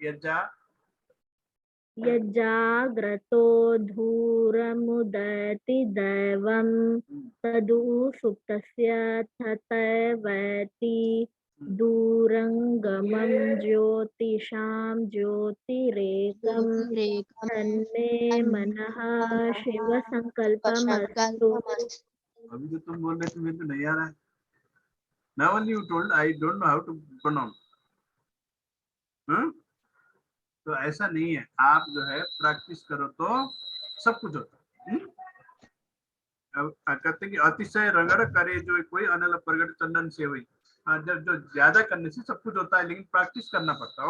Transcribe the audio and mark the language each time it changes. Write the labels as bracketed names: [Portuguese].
[Sanskrit] यज्जाग्रतो धूरमुदति दैवं तदुसुप्तस्य तथैवैति दूरंगमं ज्योतिषां ज्योतिरेकं तन्मे मनः शिव संकल्पमस्तु. [Hindi] अभी जो तुम बोल रहे थे मेरे को नहीं आ रहा है. [English] Now only you told I don't know how to pronounce. [Hindi] तो ऐसा नहीं है, आप जो है प्रैक्टिस करो तो सब कुछ होता है. अब कहते कि अतिशय रगड़ करे जो कोई अनल प्रगट चंदन से हुई. जब जो ज्यादा करने से सब कुछ होता है, लेकिन प्रैक्टिस करना पड़ता है.